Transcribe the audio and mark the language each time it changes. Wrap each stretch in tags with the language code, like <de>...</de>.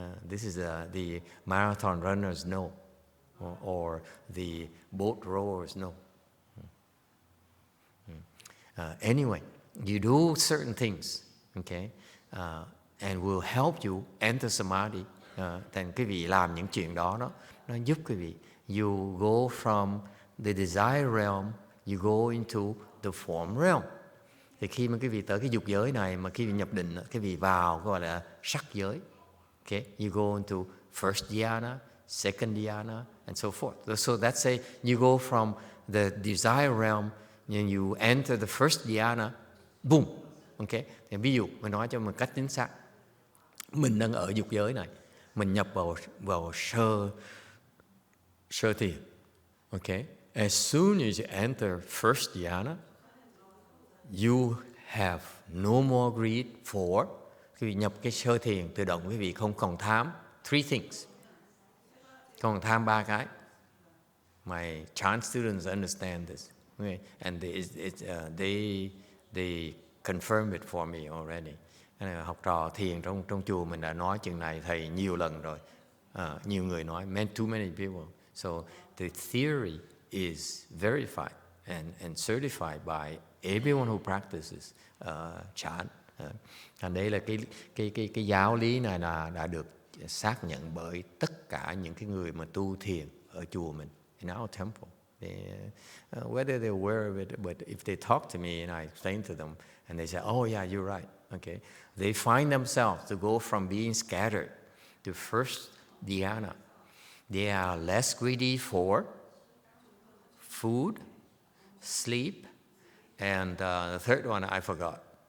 <en>This is the marathon runners know. Or the boat rowers know. Anyway, you do certain things, okay, and will help you enter samadhi.</en> <vi>Thành cái vị làm những chuyện đó, nó giúp cái vị.</vi> <en>You go from the desire realm, you go into the form realm.</en> <vi>Thì khi mà cái vị tới cái dục giới này, mà khi vị nhập định, cái vị vào gọi là sắc giới.</vi> <en>Okay, you go into first dhyana, second dhyana, and so forth. So that's you go from the desire realm and you enter the first dhyana, boom. Okay?</en> <vi>Thì ví dụ mình nói cho một cách chính xác, mình đang ở dục giới này, mình nhập vào sơ thiền.</vi> <en>Okay? As soon as you enter first dhyana, you have no more greed for.</en> <vi>Quý vị nhập cái sơ thiền, tự động quý vị không còn tham</vi> <en>three things.</en> <vi>Không tham ba cái.</vi> <en>My chant students understand this, okay? And they confirm it for me already.</en> <vi>Học trò thiền trong chùa mình đã nói chừng này thầy nhiều lần rồi. Nhiều người nói,</vi> <en>too many people. So the theory is verified and certified by everyone who practices chant.</en> <vi>Thành đây là cái giáo lý này là đã được xác nhận bởi tất cả những cái người mà tu thiền ở chùa mình,</vi> <en>in our temple. Whether they're aware of it, but if they talk to me and I explain to them, and they say, "Oh yeah, you're right," okay, they find themselves to go from being scattered to first dhyana. They are less greedy for food, sleep, and the third one I forgot.</en>